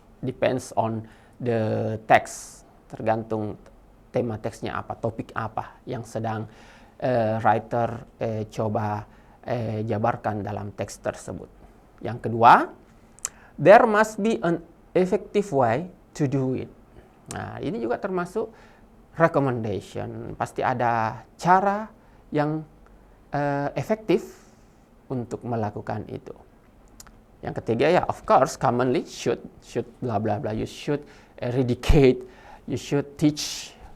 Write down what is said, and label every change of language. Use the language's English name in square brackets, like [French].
[English] Depends on the text. [Indonesian] Tergantung tema teksnya apa, topik apa yang sedang writer coba jabarkan dalam teks tersebut. Yang kedua, [English] there must be an effective way to do it. [Indonesian] Nah, ini juga termasuk recommendation. Pasti ada cara yang efektif untuk melakukan itu. Yang ketiga ya, [English] of course, commonly should bla bla bla. You should eradicate, you should teach.